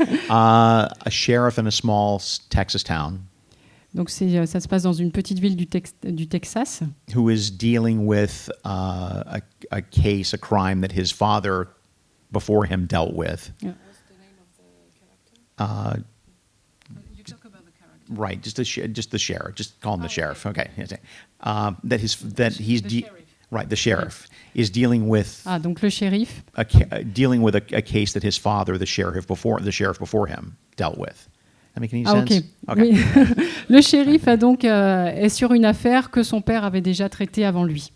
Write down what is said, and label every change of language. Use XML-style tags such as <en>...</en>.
<en>A sheriff in a small Texas town.</en> <fr>Donc ça se passe dans une petite ville du Texas.</fr> <en>Who is dealing with a case, a crime that his father before him dealt with. Yeah. What's the name of the character? You talk about the character. Right, just the sheriff. Just call him the sheriff. Okay. The sheriff is dealing with.</en> <fr>Ah, donc le shérif.</fr> <en>Dealing with a case that his father, the sheriff before him, dealt with. That make any sense? Okay.</en> <fr>Oui. Le shérif est sur une affaire que son père avait déjà traitée avant lui.</fr>